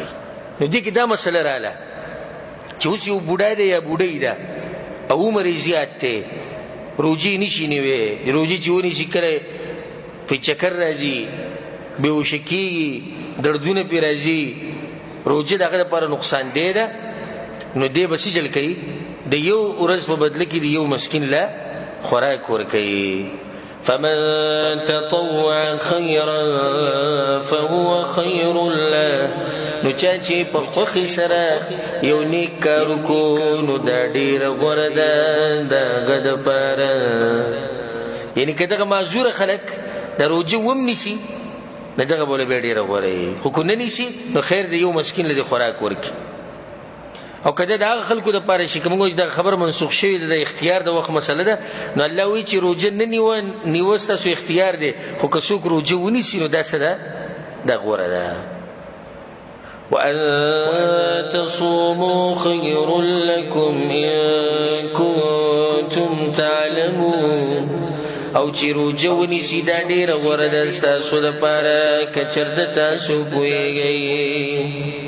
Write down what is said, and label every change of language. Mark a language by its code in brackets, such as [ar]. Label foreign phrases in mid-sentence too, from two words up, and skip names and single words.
[ps] نو دې کې دا مسله رااله چې اوس یو بوډا دی یا بوډۍ ده او عمر یې زیات دی روجې نشي نیوی روجې چې ونیسي کله په چکر راځي بېهوشه کېږي دردونه پرې راځي روجه د هغه دپاره نقصان دی ده نو دی به سجل کوي د یو ورځ په بدله کې د یو مسکین له خوراک ورکوي. [ar] فمن تطوع خيرا فهو خير له [ps] نو چا چې په خوښۍ سره یو نیک کار وکړو نو دا ډېره غوره ده د هغه دپاره. یعنې که دغه معذوره خلک د روجې وم نیسي نو دغه به بیا ډېره غوره وي خو که نه نیسي نو خیر د یو مسکین له دې خوراک ورکړي. او که د هغه خلکو دپاره چې که موږ وایو دغه خبره منسوخ شوې ده د اختیار د وخت مسله ده نو الله وایي چې روجه نه نیوه ستاسو اختیار دی خو که څوک روجه ونیسي نو دا څه ده دا غوره ده. [ar] وأن تصوموا خير لكم إن كنتم تعلمون [ps] او چې روجه ونیسي دا ډېره غوره ده ستاسو دپاره که چېرته تاسو پوهېږئ.